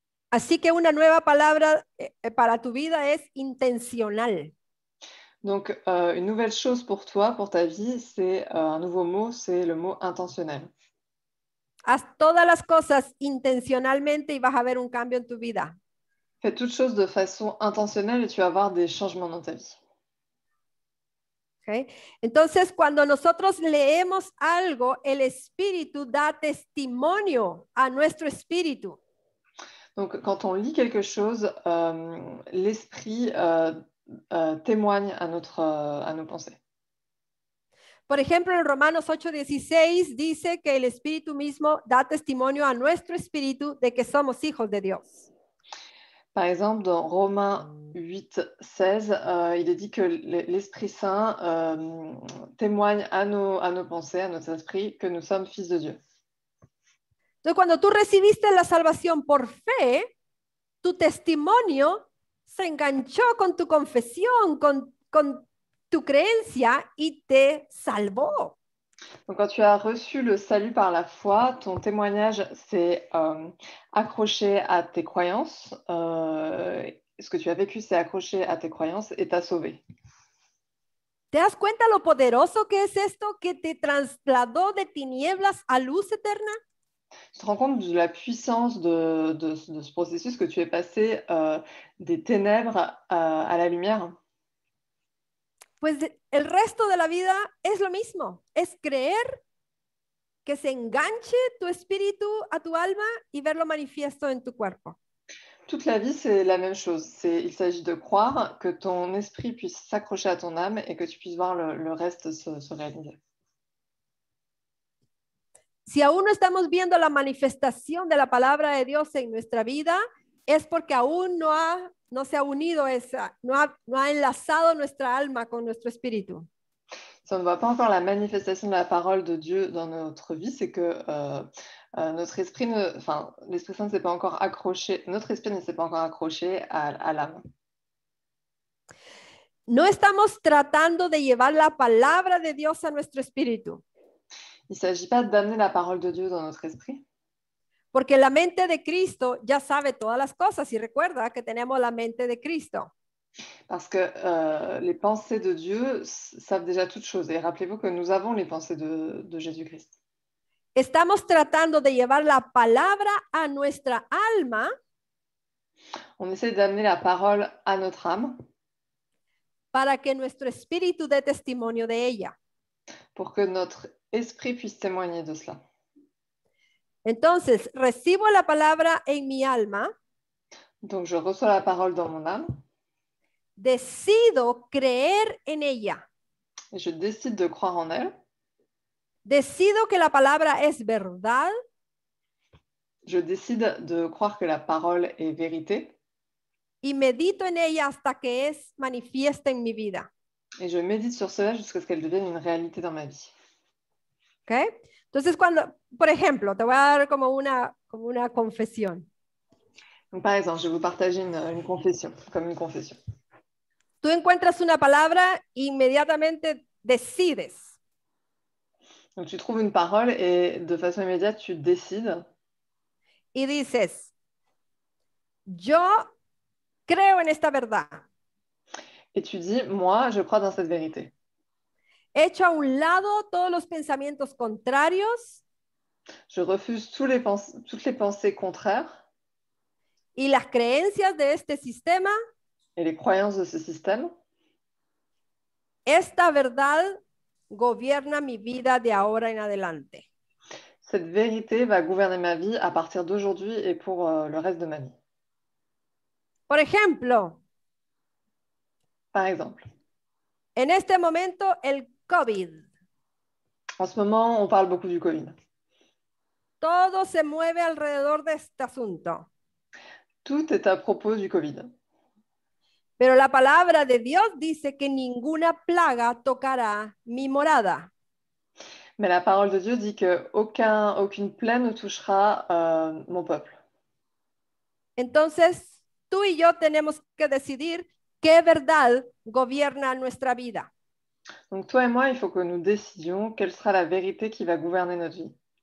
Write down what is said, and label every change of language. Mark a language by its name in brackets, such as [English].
[Spanish] Así que una nueva palabra para tu vida es intencional. [French] Donc, une nouvelle chose pour toi, pour ta vie, c'est un nouveau mot, c'est le mot intentionnel. [Spanish] Haz todas las cosas intencionalmente y vas a ver un cambio en tu vida. [French] Fais toutes choses de façon intentionnelle et tu vas avoir des changements dans ta vie. Okay. [Spanish] Entonces, cuando nosotros leemos algo, el Espíritu da testimonio a nuestro espíritu. [French] Donc, quand on lit quelque chose, l'esprit témoigne à nos pensées. [Spanish] Por ejemplo, en Romanos 8:16 dice que el Espíritu mismo da testimonio a nuestro espíritu de que somos hijos de Dios. [French] Par exemple, dans Romains 8:16, il est dit que l'Esprit Saint témoigne à nos pensées, à notre esprit, que nous sommes fils de Dieu. [Spanish] Entonces, cuando tú recibiste la salvación por fe, tu testimonio se enganchó con tu confesión, con tu creencia y te salvó. [French] Donc, quand tu as reçu le salut par la foi, ton témoignage s'est accroché à tes croyances. Ce que tu as vécu s'est accroché à tes croyances et t'a sauvé. [Spanish] ¿Te das cuenta lo poderoso que es esto que te trasladó de tinieblas a luz eterna? [French] Tu te rends compte de la puissance de ce processus que tu es passé des ténèbres à la lumière? [Spanish] Pues el resto de la vida es lo mismo, es creer, que se enganche tu espíritu a tu alma y verlo manifiesto en tu cuerpo. [French] Toute la vie, c'est la même chose. Il s'agit de croire que ton esprit puisse s'accrocher à ton âme et que tu puisses voir le reste se réaliser. [Spanish] Si aún no estamos viendo la manifestación de la palabra de Dios en nuestra vida, es porque aún no se ha unido no ha enlazado nuestra alma con nuestro espíritu. [French] Si on ne voit pas encore la manifestation de la parole de Dieu dans notre vie, c'est que l'Esprit Saint ne s'est pas encore accroché, notre esprit ne s'est pas encore accroché à l'âme. [Spanish] No estamos tratando de llevar la palabra de Dios a nuestro espíritu. [French] Il ne s'agit pas d'amener la parole de Dieu dans notre esprit. [Spanish] Porque la mente de Cristo ya sabe todas las cosas y recuerda que tenemos la mente de Cristo. [French] Parce que les pensées de Dieu savent déjà toutes choses. Et rappelez-vous que nous avons les pensées de Jésus-Christ. [Spanish] Estamos tratando de llevar la palabra a nuestra alma. [French] On essaie d'amener la parole à notre âme. [Spanish] para que nuestro espíritu dé testimonio de ella. [French] pour que notre esprit puisse témoigner de cela. [Spanish] Entonces, recibo la palabra en mi alma, [French] Donc, je reçois la parole dans mon âme [Spanish] decido creer en ella, [French] et je décide de croire en elle. [Spanish] decido que la palabra es verdad [French] Je décide de croire que la parole est vérité [Spanish] y medito en ella hasta que es manifiesta en mi vida. [French] et je médite sur cela jusqu'à ce qu'elle devienne une réalité dans ma vie. ¿Ok? [Spanish] Entonces, por ejemplo, te voy a dar como una confesión. [French] Donc, par exemple, je vais vous partager une confession, comme une confession. [Spanish] Tú encuentras una palabra, inmediatamente decides. [French] Donc, tu trouves une parole et de façon immédiate, tu décides [Spanish] Y dices, yo creo en esta verdad. [French] et tu dis, moi, je crois dans cette vérité. [Spanish] Echo a un lado todos los pensamientos contrarios [French] Je refuse toutes les pensées contraires [Spanish] y las creencias de este sistema. [French] et les croyances de ce système. [Spanish] Esta verdad gobierna mi vida de ahora en adelante. [French] Cette vérité va gouverner ma vie à partir d'aujourd'hui et pour le reste de ma vie. [Spanish] Por ejemplo, [French] Par exemple, [Spanish] en este momento el COVID. [French] en ce moment, on parle beaucoup du Covid. [Spanish] Todo se mueve alrededor de este asunto. [French] Tout est à propos du Covid. [Spanish] Pero la palabra de Dios dice que ninguna plaga tocará mi morada. [French] Mais la parole de Dieu dit qu'aucune plaie ne touchera mon peuple. [Spanish] Entonces, tú y yo tenemos que decidir qué verdad gobierna nuestra vida. [French] Donc toi et moi, il faut que nous décidions quelle sera la vérité qui va gouverner notre vie.